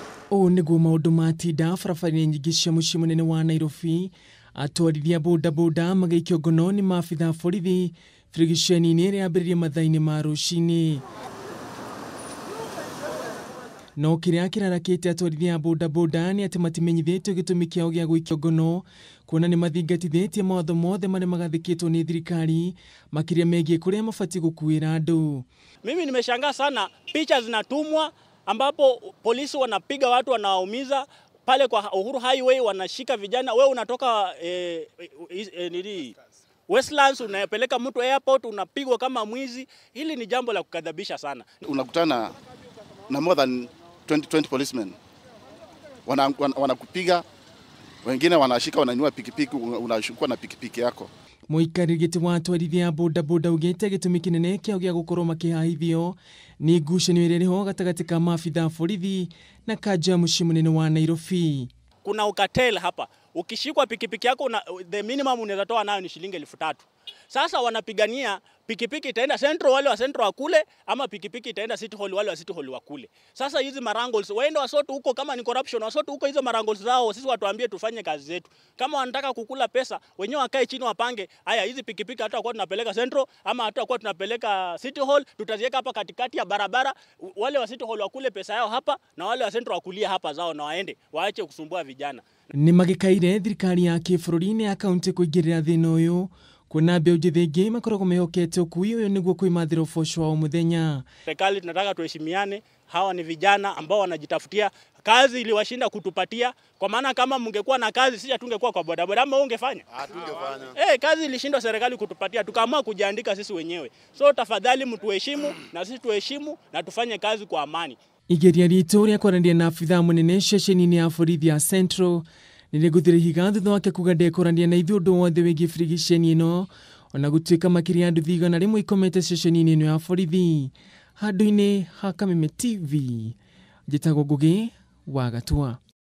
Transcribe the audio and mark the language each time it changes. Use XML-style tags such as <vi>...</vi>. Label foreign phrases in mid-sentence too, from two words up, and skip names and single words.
<ki>O niguo maundu matinda barabara-ini nyingi cia mucii munene wa Nairobi, atwarithia bodaboda magaikio ngono ni maabitha borithi birigiceni-ini iria yambĩrĩirie mathaa-inĩ ma rũcinĩ. No kĩrĩa kĩrarakĩte atwarithia bodaboda nĩ atĩ matimenyithĩtio gĩtũmi kĩao gĩa gũikio ngono, kuona nĩ mathingatithĩtie mawatho mothe marĩa magathĩkĩtwo nĩ thirikari makĩria megiĩ kũrĩa mabatiĩ gũkuĩra andũ.</ki> <sw>Mimi nimeshangaa sana, picha zinatumwa ambapo polisi wanapiga watu, wanaumiza pale kwa Uhuru Highway, wanashika vijana. Wewe unatoka Westlands unapeleka mtu airport, unapigwa kama mwizi. Hili ni jambo la kukadhabisha sana. Unakutana na</sw> <en>more than 20 policemen.</en> <sw>Wanakupiga, wengine wanashika, wanainua pikipiki, unashukua na pikipiki yako.</sw> <ki>Mũikarĩri gĩtĩ wa atwarithia bodaboda ugĩte gĩtũmi kĩnene kĩao gĩa gũkorwo makĩhahithio nĩ ngucanio ĩrĩa ĩrĩho gatagatĩ ka maabitha borithi na kanjũ ya mucii munene wa Nairobi.</ki> <sw>Kuna ukatel hapa. Ukishikwa pikipiki yako</sw> <en>the minimum</en> <sw>unaweza toa nayo ni shilingi 3,000. Sasa wanapigania pikipiki itaenda Central, wale wa Central wakule, ama pikipiki itaenda City Hall, wale wa City Hall wakule. Sasa hizi marangles waende wasote huko, kama ni corruption wasote huko hizo marangles zao, sisi watuambie tufanye kazi zetu. Kama wanataka kukula pesa, wenyewe wakae chini wapange, haya hizi pikipiki hata kwa tunapeleka Central ama hata kwa tunapeleka City Hall, tutaziweka hapa katikati ya barabara, wale wa City Hall wakule pesa yao hapa na wale wa Central wakulie hapa zao, na waende waache kusumbua vijana.</sw> <ki>Ni magĩkaire thirikari ya kĩbũrũri-inĩ ya kaunti kũingĩrĩra thĩna ũyũ, kuona mbeũ njĩthĩ aingĩ makoragwo mehokete ũkui ũyũ nĩguo kwĩmathĩra ũboco wa o mũthenya.</ki> <sw>Serikali tunataka tuheshimiane, hawa ni vijana ambao wanajitafutia kazi, iliwashinda kutupatia, kwa maana kama mungekuwa na kazi sisi hatungekuwa kwa bodaboda, ama ungefanya? Hatungefanya. Kazi ilishindwa serikali kutupatia, tukaamua kujiandika sisi wenyewe. So tafadhali mtuheshimu na sisi tuheshimu na tufanye kazi kwa amani.</sw> <ki>Igeria ritũ rĩa kwaranĩria na abitha munene ceceni-inĩ ya borithi ya Central nĩrĩgũthĩrĩhiga thutha wake kuga ndekũrania na ithuĩ ũndũ wothe wĩgiĩ birigiceni ĩno, ona gũtuĩka makĩria ya nduthi 100 rĩmwe ikomete ceceni-inĩ ĩno ya borithi. Handũ-inĩ ha Kameme TV, njĩtagwo Ngugi wa Gatua.</ki>